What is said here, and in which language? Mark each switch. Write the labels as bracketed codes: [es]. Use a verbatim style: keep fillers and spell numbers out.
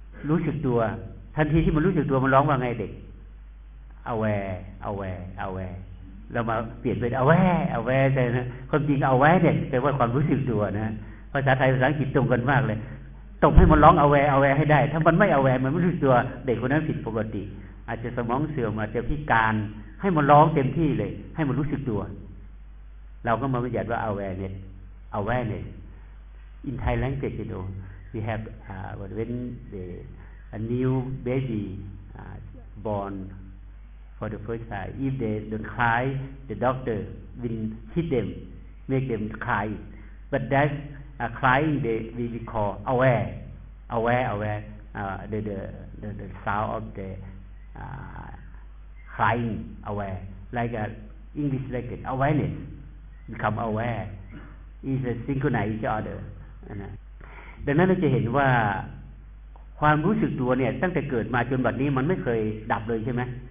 [th] รู้สึกตัวทันทีที่มันรู้สึกตัวมันร้องว่าไงเด็ก aware aware aware เรามาเปลี่ยนเป็น aware aware ใช่นะความจริง aware เนี่ยแปลว่าความรู้สึกตัวนะภาษาไทยภาษาอังกฤษตรงกันมากเลยตบให้มันร้องเอาแวเอาแวให้ได้ถ้ามันไม่เอาแวมันไม่รู้ตัวเด็กคนนั้นผิดปกติอาจจะสมองเสื่อมอาจจะพิการให้มันร้องเต็มที่เลยให้มันรู้สึกตัวเราก็มาบัญญัติว่า [en] awareness awareness in Thai language [th] ดู [en] we have uh, when the, a new baby uh, born for the first time, if they, they cry, the doctor will hit them, make them cry. But that uh, crying, they we will call aware, aware, aware. Uh, the, the the the sound of the uh, crying aware, like a English language awareness, become aware is a synchronize each other [th] นะดังนั้นเราจะเห็นว่าความรู้สึกตัวเนี่ยตั้งแต่เกิดมาจนบัดนี้มันไม่เคยดับเลยใช่ไหม